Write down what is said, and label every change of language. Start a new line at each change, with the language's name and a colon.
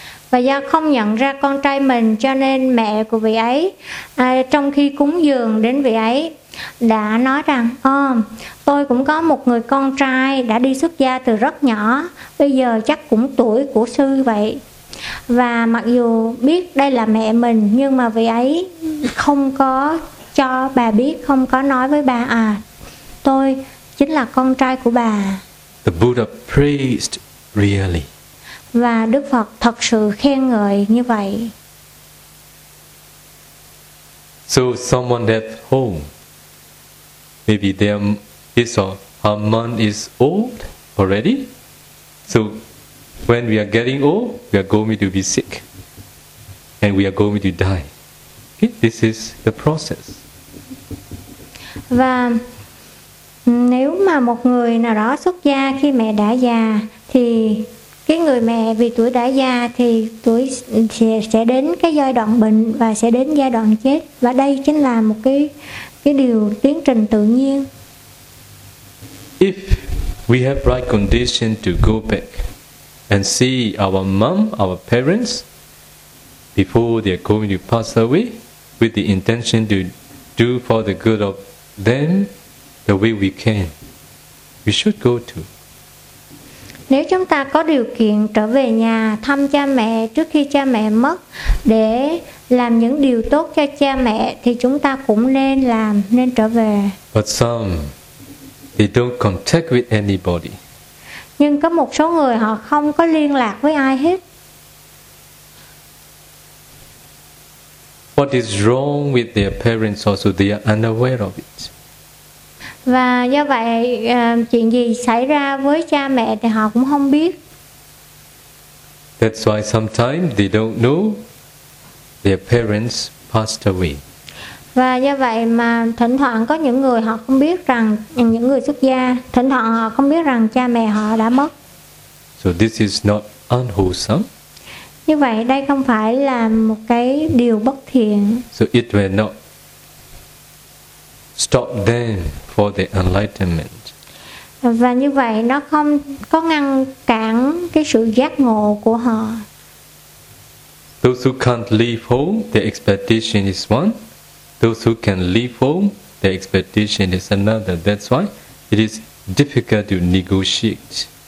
Vietnamese: Và do không nhận ra con trai mình, cho nên mẹ của vị ấy trong khi cúng dường đến vị ấy đã nói rằng, tôi cũng có một người con trai đã đi xuất gia từ rất nhỏ, bây giờ chắc cũng tuổi của sư vậy. Và mặc dù biết đây là mẹ mình, nhưng mà vị ấy không có cho bà biết, không có nói với bà tôi chính là con trai của bà.
English: The Buddha praised really.
Vietnamese: Và Đức Phật thật sự khen ngợi như vậy.
English: So someone at home, maybe his or her mom is old already. So when we are getting old, we are going to be sick and we are going to die. Okay? This is the process.
Vietnamese: Và nếu mà một người nào đó xuất gia khi mẹ đã già, thì cái người mẹ vì tuổi đã già thì tuổi sẽ đến cái giai đoạn bệnh và sẽ đến giai đoạn chết. Và đây chính là một cái điều tiến trình tự nhiên.
English: If we have right condition to go back and see our mom, our parents before they are going to pass away, with the intention to do for the good of them the way we can, we should go to.
Vietnamese: Nếu chúng ta có điều kiện trở về nhà thăm cha mẹ trước khi cha mẹ mất để làm những điều tốt cho cha mẹ thì chúng ta cũng nên làm, nên trở về.
English: But some, they don't contact with anybody.
Vietnamese: Nhưng có một số người họ không có liên lạc với ai hết.
English: What is wrong with their parents also, they are unaware of it.
Vietnamese: Và do vậy chuyện gì xảy ra với cha mẹ thì họ cũng không biết.
English: That's why sometimes they don't know their parents passed away.
Vietnamese: Và do vậy mà thỉnh thoảng có những người họ không biết rằng những người xuất gia thỉnh thoảng họ không biết rằng cha mẹ họ đã mất.
English: So this is not unwholesome.
Vietnamese: Như vậy đây không phải là một cái điều bất thiện.
English: So it will not stop them for the enlightenment.
Vietnamese: Và như vậy nó không có ngăn cản cái sự giác ngộ của họ.
English: Those who can't leave home, their expectation is one. Those who can leave home, their expectation is another. That's why it is difficult to negotiate.